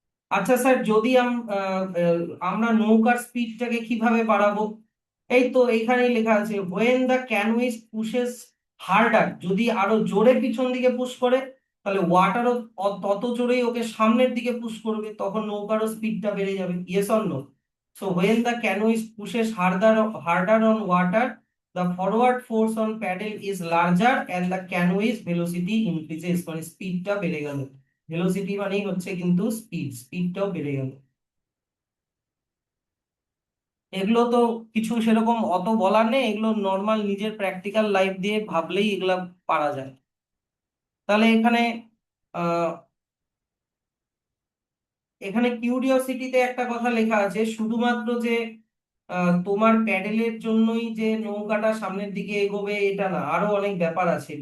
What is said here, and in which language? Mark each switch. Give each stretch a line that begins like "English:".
Bangla: আচ্ছা স্যার, যদি আমরা নৌকার স্পিডটাকে কিভাবে বাড়াবো? এই তো এইখানেই লেখা আছে,
English: when the canoe pushes harder,
Bangla: যদি আরো জোরে পিছন দিকে পুশ করে তাহলে ওয়াটারও তত জোরেই ওকে সামনের দিকে পুশ করবে, তখন নৌকারও স্পিডটা বেড়ে যাবে।
English: Yes or no? So when the canoe pushes harder on water, the forward force on paddle is larger and the canoe's velocity increases,
Bangla: মানে স্পিডটা বেড়ে গেল। ভেলোসিটি মানেই হচ্ছে কিন্তু স্পিডটাও বেড়ে গেল। এগুলো তো কিছু সেরকম অত বলার নেই, এগুলো নর্মাল নিজের প্র্যাকটিক্যাল লাইফ দিয়ে ভাবলেই এগুলা পারা যায়। তাহলে এখানে আহ এখানে কিউরিওসিটিতে একটা কথা লেখা আছে, শুধুমাত্র যে তোমার প্যাডেলের জন্যই যে নৌকাটা সামনের দিকে এগোবে এটা না, আরো অনেক ব্যাপার আছে।